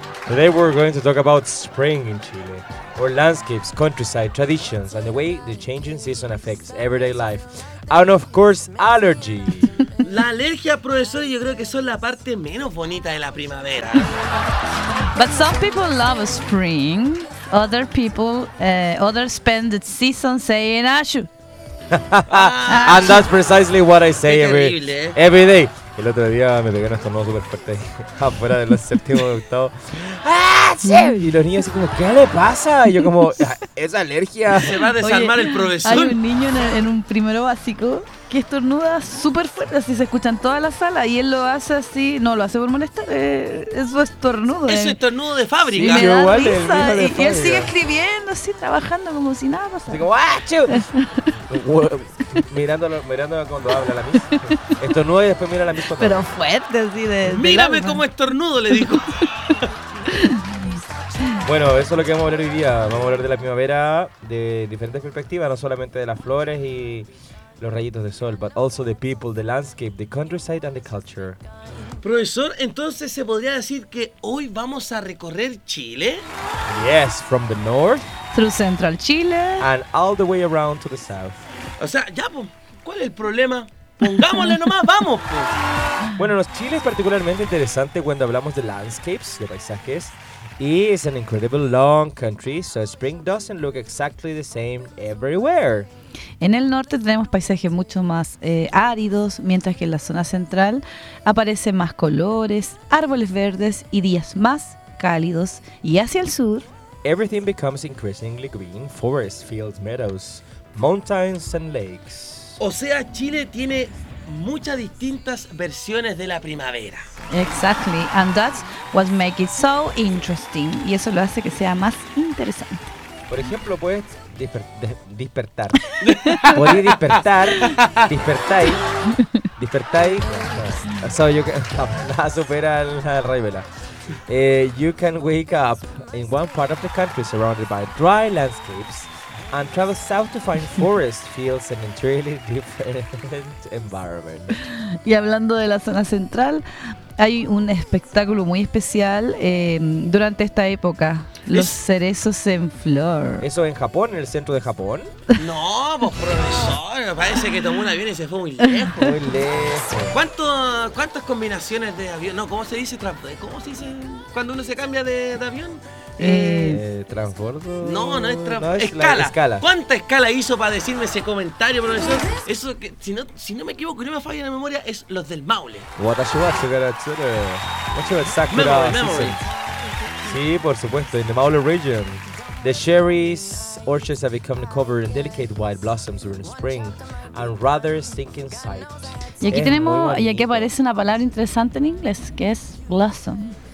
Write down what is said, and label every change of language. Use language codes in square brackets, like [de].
[en] Today we're going to talk about spring in Chile. Our landscapes, countryside, traditions, and the way the changing season affects everyday life. And of course, allergy. [es] La alergia, profesor, yo creo que son la parte menos bonita de la primavera. [en] But some people love spring. Other people, others spend the season saying ashu. And that's precisely what I say every day. [es] El otro día me pegué un estornudo súper fuerte afuera de los séptimos de octavo. ¡Ah, sí! Y los niños así como, ¿qué le pasa? Y yo como, es alergia. Se va a desarmar. Oye, el profesor. Hay un niño en un primero básico que estornuda súper fuerte, así se escucha en toda la sala. Y él lo hace así, no, lo hace por molestar, es su estornudo. Es su estornudo de fábrica. Y me da igual, risa. Y él sigue escribiendo así, trabajando como si nada pasara. Así como, ¡ah, chu! Mirándolo cuando habla la misma. Estornuda y después mira la misma. Pero fuerte así de mírame como estornudo, le dijo. Bueno, eso es lo que vamos a hablar hoy día. Vamos a hablar de la primavera de diferentes perspectivas, no solamente de las flores y los rayitos de sol, [en] but also the people, the landscape, the countryside and the culture. [es] Profesor, entonces se podría decir que hoy vamos a recorrer Chile. [en] Yes, from the north through central Chile and all the way around to the south. [es] O sea, ya, pues, ¿cuál es el problema? ¡Pongámosle nomás! ¡Vamos, pues! Bueno, Chile es particularmente interesante cuando hablamos de landscapes, de paisajes. Y es [en] an incredible long country, so spring doesn't look exactly the same everywhere. [es] En el norte tenemos paisajes mucho más áridos, mientras que en la zona central aparecen más colores, árboles verdes y días más cálidos. Y hacia el sur, [en] everything becomes increasingly green, forests, fields, meadows, mountains and lakes. [es] O sea, Chile tiene muchas distintas versiones de la primavera. [en] Exactly, and that's what makes it so interesting. [es] Y eso lo hace que sea más interesante. Por ejemplo, puedes despertar. Podéis despertar. Despertáis. [en] So you can [es] supera la rayuela. [en] You can wake up in one part of the country surrounded by dry landscapes and travel south to find forest fields in an entirely different environment. [es] Y hablando de la zona central, hay un espectáculo muy especial durante esta época. Los cerezos en flor. ¿Eso en Japón, en el centro de Japón? No, pues profesor, parece que tomó un avión y se fue muy lejos. Muy lejos. ¿Cuántas combinaciones de avión? No, ¿cómo se dice? ¿Cómo se dice cuando uno se cambia de avión? Transbordo. No es transbordo. No, escala. ¿Cuánta escala hizo para decirme ese comentario, profesor? Eso que, si no me equivoco y no me falla la memoria, es los del Maule. [en] What a show, Memory. [es] Sí, por supuesto, en [en] the Maule region. The cherries orchards have become covered in delicate white blossoms during spring and rather stinking sight. [es] Y aquí aparece una palabra interesante en inglés, que es blossom.